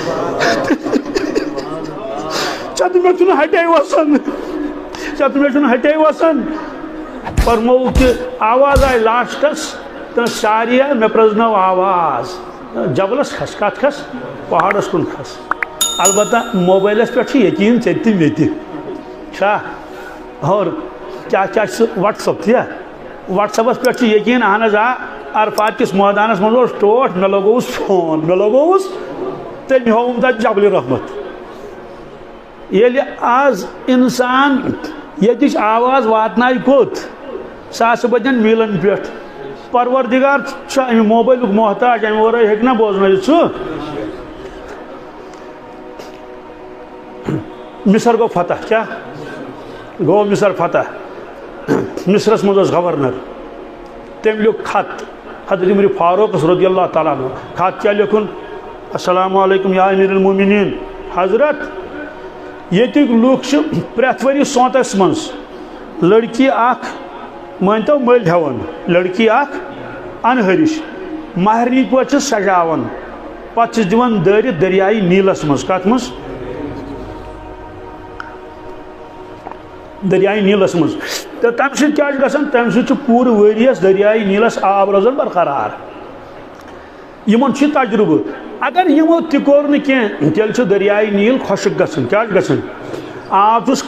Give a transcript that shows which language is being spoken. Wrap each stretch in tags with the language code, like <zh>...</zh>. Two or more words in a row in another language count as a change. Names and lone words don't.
<ks>مےٚ چھُنہٕ ہٹے وسان مےٚ چھُنہٕ ہٹے وسان فرمووُکھ کہِ آواز آیہِ لاسٹس تہٕ ساریا مےٚ پرٛزنٲو آواز جبلس کھس کتھ کھس پہاڑس کُن کھس البتہ موبائلس پٮ۪ٹھ چھُ یقیٖن ژےٚ تہِ مےٚ تہِ چھا اور کیاہ کیاہ چھُ واٹس ایپ تِیا واٹس ایپس پٮ۪ٹھ چھُ یقیٖن اہن حظ آ عرفات کِس مٲدانس منٛز اوس ٹوٹھ مےٚ لگووُس فون مےٚ لگووُس تٔمۍ ہووُم تتہِ جبلہِ رحمت ییٚلہِ آز انسان ییٚتِچ آواز واتنایہِ کوٚت ساسہٕ بٔدین میٖلن پٮ۪ٹھ پروردگار چھُ امہِ موبایلُک محتاج امہِ ورٲے ہیٚکہِ نا بوزنٲیِتھ سُہ مصر گوٚو فتح کیاہ گوٚو مصر فتح مصرس منٛز اوس گورنر تٔمۍ لیوٚکھ خط حضرت عمر فاروقس</ks> <ar>رضی اللہ تعالیٰ عنہ</ar> <ks>خط کیاہ لیوٚکھُن</ks> <ar>السلام علیکم یا امیر المومنین</ar> <ks>حضرت ییٚتِکۍ لُکھ چھِ پرٛٮ۪تھ ؤری سونتس منٛز لڑکی اکھ مٲنتو مٔلۍ ہٮ۪وان لڑکی اکھ انہرِش مہرنہِ پٲٹھۍ چھِ سجاوان پتہٕ چھِس دِوان دٲرِتھ دریایہِ نیٖلس منٛز کتھ منٛز دریایہِ نیٖلس منٛز تہٕ تمہِ سۭتۍ کیاہ چھُ گژھان تمہِ سۭتۍ چھُ پوٗرٕ ؤرۍیس دریایہِ نیٖلس آب روزان برقرار یِمن چھُ تجربہٕ اگر یِمو تہِ کوٚر نہٕ کینٛہہ تیٚلہِ چھُ دریایہِ نیٖل خۄشک گژھان کیاہ چھُ گژھان آب چھُس</ks>